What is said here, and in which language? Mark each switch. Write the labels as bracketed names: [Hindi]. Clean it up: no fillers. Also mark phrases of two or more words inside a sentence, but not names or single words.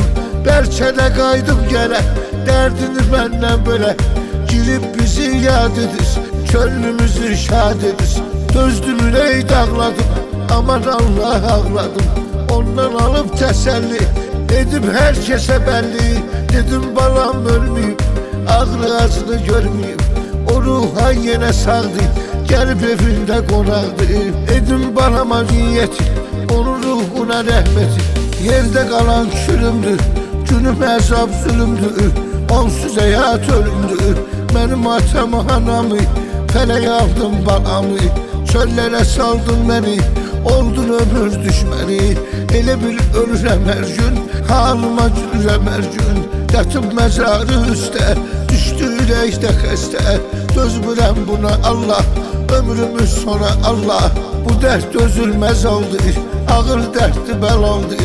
[Azerbaijani] Bəlkə də qaydım gələ, dərdini məndən belə, girib bizi yad edir, könlümüzü şad edir. Dözdüm ürək dağladım, aman Allah ağladım. Ondan alıb təsəlli, dedim hər kəsə bəlli. Dedim balam ölməyib, ağrı acını görməyib, o ruhan yenə sağdı, [Turkish] Gelip evinde konaktı. Edim balama niyeti, onun ruhuna rahmeti. Yerde kalan külümdü, günüm hesap zulümdü. Onsuz hayat ölümdü. Benim atam anamı, feleğe aldım balamı. Çöllere saldın beni, oldun ömür düşməni. [Azerbaijani] Elə bil ölürəm hər gün, halıma gülürəm hər gün. Yatıb məzarı üstə, düşdü ürəkdə xəstə. Dözmürəm buna Allah, ömrümüz sona Allah. Bu dərd dözülməz oldu, ağır dərddi bəlaldı.